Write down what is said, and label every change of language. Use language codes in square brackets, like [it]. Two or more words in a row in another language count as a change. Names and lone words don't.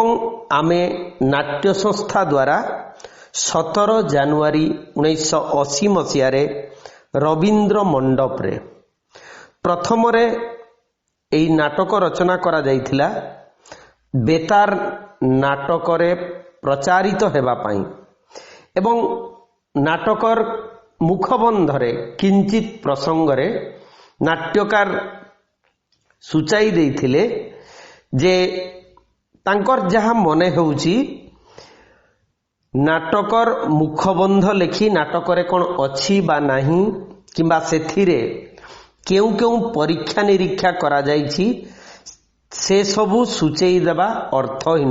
[or] ଆମେ ନାଟ୍ୟ ସଂସ୍ଥା ଦ୍ୱାରା 17 ଜାନୁଆରୀ 1980 ମସିହା ରେ ରବୀନ୍ଦ୍ର ମଣ୍ଡପ ରେ ପ୍ରଥମ ରେ ଏଇ ନାଟକ ରଚନା କରା ଯାଇଥିଲା ବେତାର ନାଟକ ରେ ପ୍ରଚାରିତ ହେବା ପାଇଁ ଏବଂ ନାଟକର ମୁଖବନ୍ଧରେ କିଞ୍ଚିତ ପ୍ରସଙ୍ଗ ରେ ନାଟ୍ୟକାର ସୂଚାଇ ଦେଇଥିଲେ ଯେ ତାଙ୍କର ଯାହା ମନେ ହେଉଛି ନାଟକର ମୁଖବନ୍ଧ ଲେଖି ନାଟକରେ କଣ ଅଛି ବା ନାହିଁ କିମ୍ବା ସେଥିରେ କେଉଁ କେଉଁ ପରୀକ୍ଷା ନିରୀକ୍ଷା କରା ଯାଇଛି ସେ ସବୁ ସୂଚାଇ ଦେବା ଅର୍ଥହୀନ।